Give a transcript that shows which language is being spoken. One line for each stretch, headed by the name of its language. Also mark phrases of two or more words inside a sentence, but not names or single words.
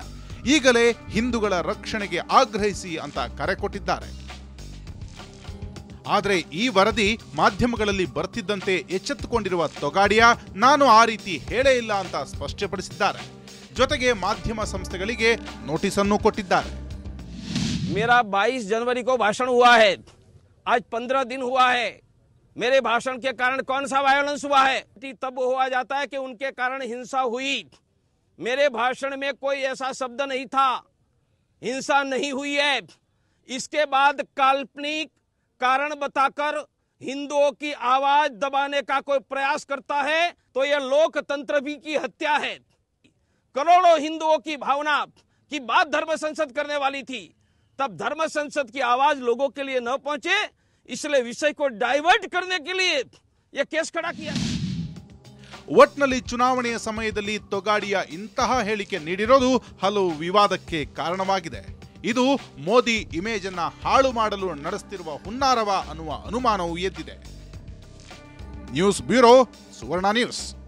Kannada: ಈಗಲೇ ಹಿಂದೂಗಳ ರಕ್ಷಣೆಗೆ ಆಗ್ರಹಿಸಿ ಅಂತ ಕರೆ ಕೊಟ್ಟಿದ್ದಾರೆ. ಆದರೆ ಈ ವರದಿ ಮಾಧ್ಯಮಗಳಲ್ಲಿ ಬರ್ತಿದ್ದಂತೆ ಎಚ್ಚೆತ್ತುಕೊಂಡಿರುವ ತೊಗಾಡಿಯಾ ನಾನು ಆ ರೀತಿ ಹೇಳೇ ಇಲ್ಲ ಅಂತ ಸ್ಪಷ್ಟಪಡಿಸಿದ್ದಾರೆ. ಜೊತೆಗೆ ಮಾಧ್ಯಮ ಸಂಸ್ಥೆಗಳಿಗೆ ನೋಟಿಸ್ ಅನ್ನು ಕೊಟ್ಟಿದ್ದಾರೆ.
Hindi: मेरा 22 जनवरी को भाषण हुआ है, आज 15 दिन हुआ है. मेरे भाषण के कारण कौन सा वायलेंस हुआ है? तब हुआ जाता है कि उनके कारण हिंसा हुई. मेरे भाषण में कोई ऐसा शब्द नहीं था, हिंसा नहीं हुई है. इसके बाद काल्पनिक कारण बताकर हिंदुओं की आवाज दबाने का कोई प्रयास करता है तो यह लोकतंत्र भी की हत्या है. करोड़ों हिंदुओं की भावना की बात धर्म संसद करने वाली थी, तब धर्म संसद की आवाज लोगों के लिए न पहुंचे, इसलिए विषय को डाइवर्ट करने के लिए यह केस खड़ा किया.
Kannada: ಒಟ್ನಲ್ಲಿ ಚುನಾವಣೆಯ ಸಮಯದಲ್ಲಿ ತೊಗಾಡಿಯಾ ಇಂತಹ ಹೇಳಿಕೆ ನೀಡಿರೋದು ಹಲವು ವಿವಾದಕ್ಕೆ ಕಾರಣವಾಗಿದೆ. ಇದು ಮೋದಿ ಇಮೇಜ್ ಅನ್ನ ಹಾಳು ಮಾಡಲು ನಡೆಸುತ್ತಿರುವ ಹುನ್ನಾರವ ಅನ್ನುವ ಅನುಮಾನವೂ ಎದ್ದಿದೆ.
English: news bureau, ಸುವರ್ಣ ನ್ಯೂಸ್.